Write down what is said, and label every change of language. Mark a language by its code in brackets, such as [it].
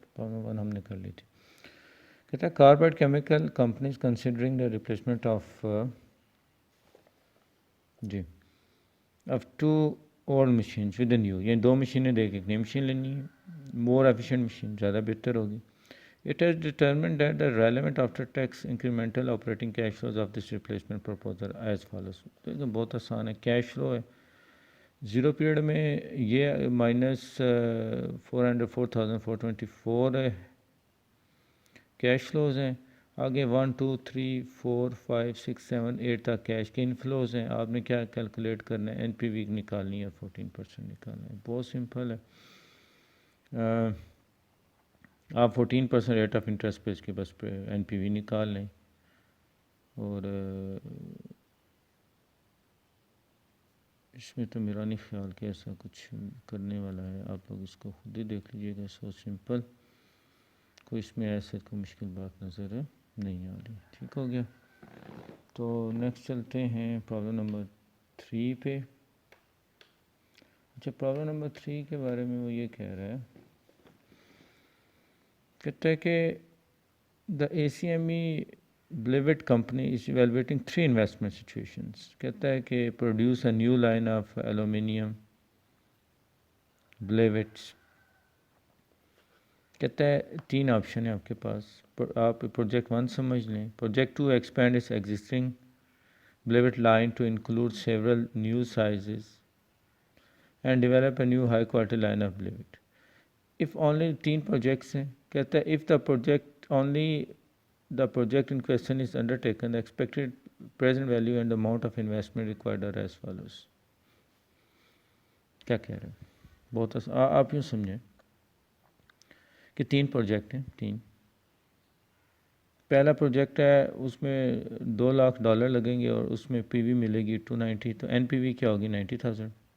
[ur] Problem 1 ہم نے کر لی تھی. کہتا ہے carbide chemical companies [en] considering the replacement of two old machines with a new, [ur] یعنی دو مشینیں دے کے ایک نئی مشین لینی ہے, [en] more efficient machine, [ur] زیادہ بہتر ہوگی. [en] It has determined that the relevant after-tax incremental operating cash flows of this replacement proposal as follows. [ur] تو یہ بہت آسان ہے. کیش فلو ہے زیرو پیریڈ میں یہ -404,424 ہے کیش فلوز ہیں. آگے 1 2 3 4 5 6 7 8 تک کیش کے انفلوز ہیں. آپ نے کیا کیلکولیٹ کرنا ہے, این پی وی نکالنی ہے, 14% نکالنا ہے. بہت سمپل ہے. آپ 14% ریٹ آف انٹرسٹ پہ اس کے بس پہ این پی وی نکال لیں, اور اس میں تو میرا نہیں خیال کہ ایسا کچھ کرنے والا ہے. آپ لوگ اس کو خود ہی دیکھ لیجیے گا. سو سمپل, کوئی اس میں ایسے کوئی مشکل بات نظر نہیں آ رہی. ٹھیک ہو گیا. تو نیکسٹ چلتے ہیں پرابلم نمبر 3 پہ. اچھا پرابلم نمبر 3 کے بارے میں وہ یہ کہہ رہا ہے, کہتا ہے کہ [en] the ACME Blivet company is evaluating 3 investment situations. کہتا ہے کہ produce a new line of aluminum blivets. [ur] کہتا ہے 3 آپشن ہیں آپ کے پاس. آپ پروجیکٹ 1 سمجھ لیں. Project 2 [en] expand its existing blivet line to include several new sizes and develop a new high quality line of blivet. If only [ur] 3 projects ہیں. کہتا ہے [en] if the project only the project in question is undertaken, the expected present value and the amount of investment required are as follows. [ur] کیا کہہ رہے ہیں, بہت آپ یوں سمجھیں کہ 3 پروجیکٹ ہیں. 3 پہلا پروجیکٹ ہے, اس میں $2,00,000 لگیں گے اور اس میں پی وی ملے گی 290, تو این پی وی کیا ہوگی 90,000.